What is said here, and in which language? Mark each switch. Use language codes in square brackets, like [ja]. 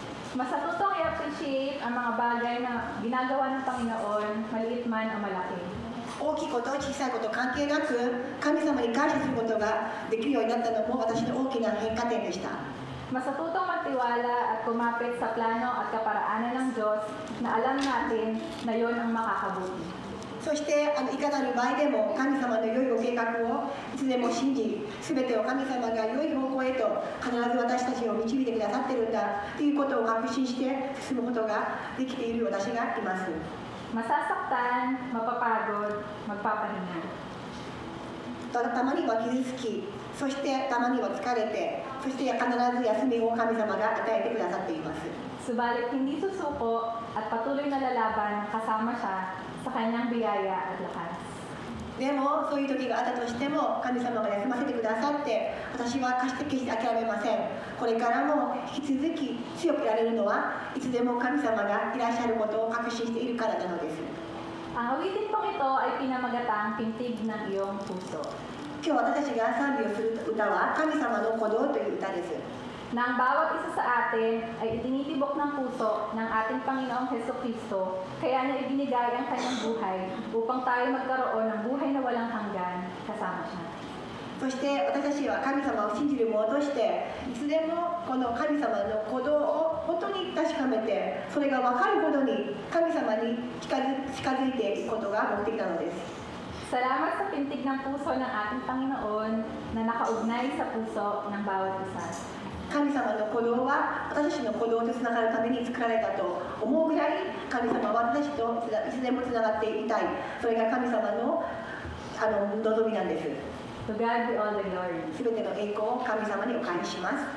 [tl] Mas natutong i-appreciate ang mga bagay na ginagawa ng Panginoon, maliit man o malaki. [ja] 大きいこと小さいこと関係なく神様に感謝することができるようになったのも私の大きな変化点でした。 [tl] Mas natutong magtiwala at kumapit sa plano at kaparaanan ng Diyos na alam natin na yon ang makakabuti. [ja] そしていかなる場合でも神様の良いご計画をいつでも信じ、全てを神様が良い方向へと必ず私たちを導いてくださっているんだということを確信して進むことができている私がいます。 [tl] Masasaktan, mapapagod, magpapahinga. [ja] たまには傷つき、そしてたまには疲れて、そして必ず休みを神様が与えてくださっています。 [tl] Subalit hindi susuko at patuloy na lalaban kasama siya sa kanyang biyaya at lakas. [ja] でもそういう時があったとしても神様が休ませてくださって私は決して諦めません。これからも引き続き強くいられるのはいつでも神様がいらっしゃることを確信しているからなのです。 [tl] Ang awitin pong ito ay pinamagatang pintig ng iyong puso. [ja] 今日私たちが賛美をする歌は神様の鼓動という歌です。 [tl] Na ang bawat isa sa atin ay itinitibok ng puso ng ating Panginoong Hesukristo, kaya niya ibinigay ang kanyang buhay upang tayo magkaroon ng buhay na walang hanggan kasama siya. [ja] そして私たちは神様を信じる者としていつでもこの神様の鼓動を本当に確かめてそれが分かるほどに神様に近づいていくことが目的なのです。 [tl] Salamat sa pintig ng puso ng ating Panginoon na nakaugnay sa puso ng bawat isa. [ja] 神様の鼓動は私たちの鼓動とつながるために作られたと思うぐらい神様は私たちといつでもつながっていたい。それが神様の望みなんです。 [en] To God be all the glory. [ja] すべての栄光を神様にお返しします。